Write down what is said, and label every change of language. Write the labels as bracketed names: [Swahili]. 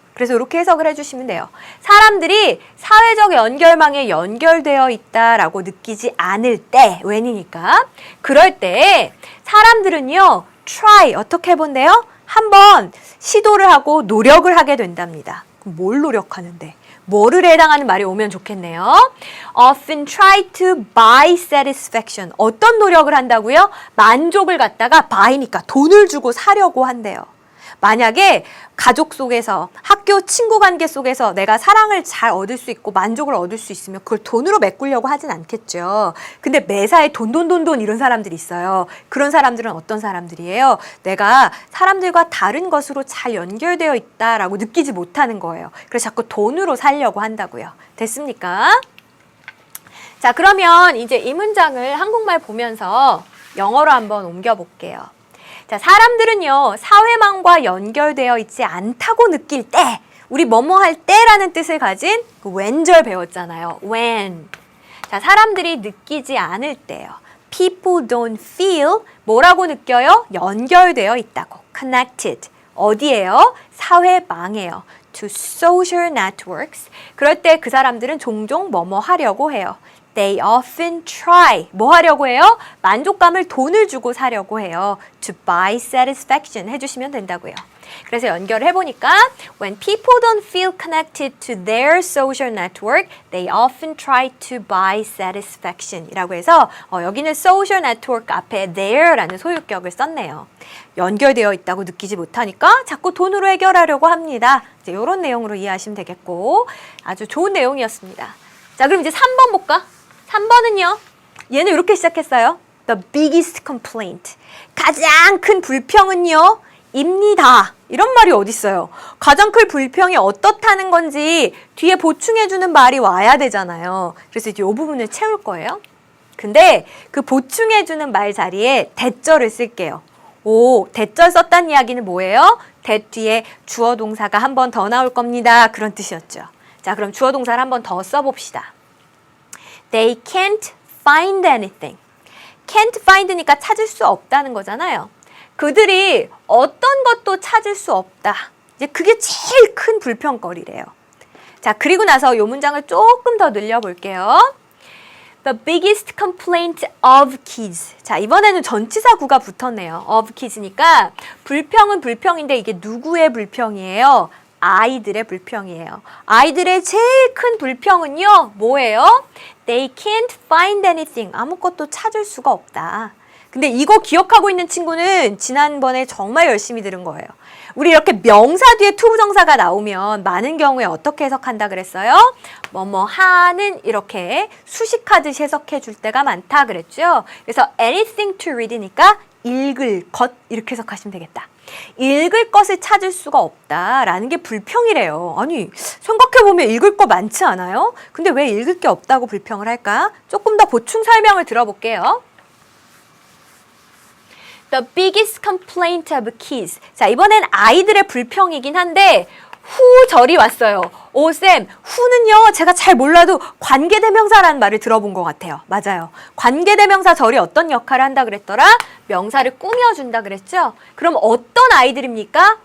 [Korean] 그래서 이렇게 해석을 해주시면 돼요. 사람들이 사회적 연결망에 연결되어 있다라고 느끼지 않을 때, when이니까. 그럴 때 사람들은요, try, 어떻게 해본대요? 한번 시도를 하고 노력을 하게 된답니다. 그럼 뭘 노력하는데? 뭐를 해당하는 말이 오면 좋겠네요. [English] Often try to buy satisfaction. [Korean] 어떤 노력을 한다고요? 만족을 갖다가 buy니까 돈을 주고 사려고 한대요. 만약에 가족 속에서, 학교 친구 관계 속에서 내가 사랑을 잘 얻을 수 있고 만족을 얻을 수 있으면 그걸 돈으로 메꾸려고 하진 않겠죠. 근데 매사에 돈 이런 사람들이 있어요. 그런 사람들은 어떤 사람들이에요? 내가 사람들과 다른 것으로 잘 연결되어 있다라고 느끼지 못하는 거예요. 그래서 자꾸 돈으로 살려고 한다고요. 됐습니까? 자, 그러면 이제 이 문장을 한국말 보면서 영어로 한번 옮겨볼게요. 자, 사람들은요, 사회망과 연결되어 있지 않다고 느낄 때, 우리 뭐뭐 할 때라는 뜻을 가진 그 when절 배웠잖아요. [English] when. [Korean] 자, 사람들이 느끼지 않을 때요. [English] People don't feel [Korean] 뭐라고 느껴요? 연결되어 있다고. connected. 어디예요? 사회망이에요. [English] to social networks. [Korean] 그럴 때 그 사람들은 종종 뭐뭐 하려고 해요. [English] They often try. [Korean] 뭐 하려고 해요? 만족감을 돈을 주고 사려고 해요. [English] To buy satisfaction [Korean] 해주시면 된다고요. 그래서 연결을 해보니까 [English] When people don't feel connected to their social network, they often try to buy satisfaction [Korean] 이라고 해서 여기는 [English] social network [Korean] 앞에 their라는 소유격을 썼네요. 연결되어 있다고 느끼지 못하니까 자꾸 돈으로 해결하려고 합니다. 이제 이런 내용으로 이해하시면 되겠고 아주 좋은 내용이었습니다. 자, 그럼 이제 3번 볼까? 3번은요. 얘는 이렇게 시작했어요. [English] The biggest complaint. [Korean] 가장 큰 불평은요, 입니다. 이런 말이 어딨어요. 가장 큰 불평이 어떻다는 건지 뒤에 보충해주는 말이 와야 되잖아요. 그래서 이제 이 부분을 채울 거예요. 근데 그 보충해주는 말 자리에 대절을 쓸게요. 오, 대절 썼다는 이야기는 뭐예요? that 뒤에 주어 동사가 한 번 더 나올 겁니다. 그런 뜻이었죠. 자, 그럼 주어 동사를 한 번 더 써봅시다. [English] They can't find anything. [Korean] can't find니까 찾을 수 없다는 거잖아요. 그들이 어떤 것도 찾을 수 없다. 이제 그게 제일 큰 불평거리래요. 자, 그리고 나서 이 문장을 조금 더 늘려볼게요. [English] The biggest complaint of kids. [Korean] 자, 이번에는 전치사구가 붙었네요. of kids니까 불평은 불평인데 이게 누구의 불평이에요? 아이들의 불평이에요. 아이들의 제일 큰 불평은요, 뭐예요? [English] They can't find anything. [Korean] 아무것도 찾을 수가 없다. 근데 이거 기억하고 있는 친구는 지난번에 정말 열심히 들은 거예요. 우리 이렇게 명사 뒤에 투부정사가 나오면 많은 경우에 어떻게 해석한다 그랬어요? 뭐뭐 하는 이렇게 수식하듯이 해석해 줄 때가 많다 그랬죠? 그래서 anything to read니까 읽을 것 이렇게 해석하시면 되겠다. 읽을 것을 찾을 수가 없다라는 게 불평이래요. 아니, 생각해보면 읽을 거 많지 않아요? 근데 왜 읽을 게 없다고 불평을 할까? 조금 더 보충 설명을 들어볼게요. [English] The biggest complaint of kids. [Korean] 자, 이번엔 아이들의 불평이긴 한데 후절이 왔어요. 오, 쌤, 후는요, 제가 잘 몰라도 관계대명사라는 말을 들어본 것 같아요. 맞아요. 관계대명사 절이 어떤 역할을 한다 그랬더라? 명사를 꾸며준다 그랬죠? 그럼 어떤 아이들입니까?